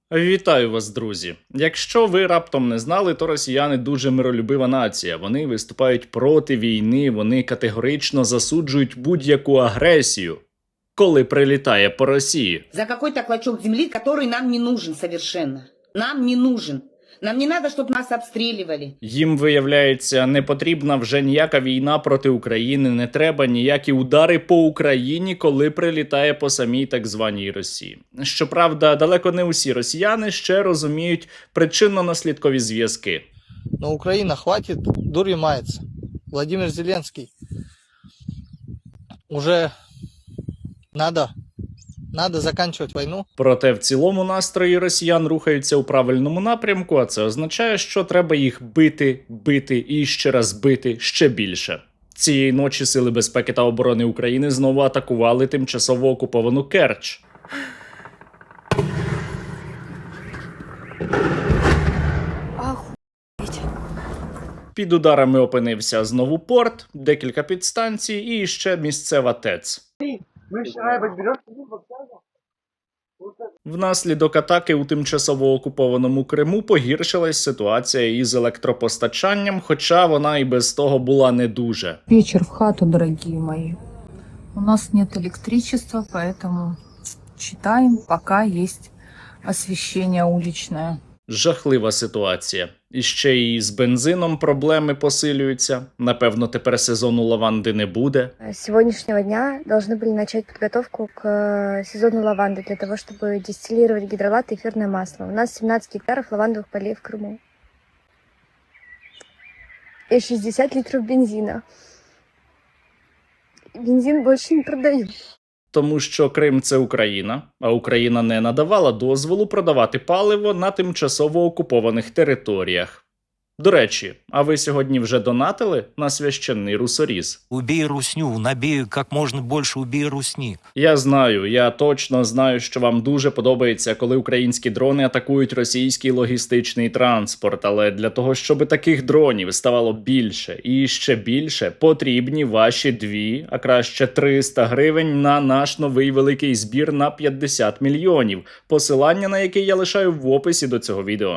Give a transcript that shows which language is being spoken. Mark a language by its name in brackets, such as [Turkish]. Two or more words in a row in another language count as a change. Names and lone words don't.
[Ukrainian] Вітаю вас, друзі! Якщо ви раптом не знали, то росіяни дуже миролюбива нація. Вони виступають проти війни, вони категорично засуджують будь-яку агресію, коли прилітає по Росії. [Russian] За какой-то клочок земли, который нам не нужен совершенно. Нам не нужен. Нам не надо, чтобы нас обстреливали. [Ukrainian] Їм, виявляється, не потрібна вже ніяка війна проти України, не треба ніякі удари по Україні, коли прилітає по самій так званій Росії. Щоправда, далеко не усі росіяни ще розуміють причинно-наслідкові зв'язки. [Russian] Но Украина, хватит дурью маяться. Владимир Зеленский. Уже надо заканчивать войну. [Ukrainian] Проте в цілому настрої росіян рухаються у правильному напрямку, а це означає, що треба їх бити і ще раз бити ще більше. Цієї ночі Сили безпеки та оборони України знову атакували тимчасово окуповану Керч. Під ударами опинився знову порт, декілька підстанцій і ще місцева ТЕЦ. Внаслідок атаки у тимчасово окупованому Криму погіршилась ситуація із електропостачанням, хоча вона і без того була не дуже. [Russian] Вечер в хату, дорогие мои. У нас нет электричества, поэтому читаем, пока есть освещение уличное. [Ukrainian] Жахлива ситуація. І ще і з бензином проблеми посилюються. Напевно, тепер сезону лаванди не буде. [Russian] С сегодняшнего дня должны были начать подготовку к сезону лаванды для того, чтобы дистиллировать гидролат и эфирное масло. У нас 17 гектаров лавандовых полей в Крыму. И 60 литров бензина. Бензин больше не продают. [Ukrainian] Тому що Крим – це Україна, а Україна не надавала дозволу продавати паливо на тимчасово окупованих територіях. До речі, а ви сьогодні вже донатили на священний русоріз? [Russian] Убей русню, набей как можно больше, убей русни. [Ukrainian] Я точно знаю, що вам дуже подобається, коли українські дрони атакують російський логістичний транспорт, але для того, щоб таких дронів ставало більше і ще більше, потрібні ваші 2, а краще 300 гривень на наш новий великий збір на 50 мільйонів, посилання на який я лишаю в описі до цього відео.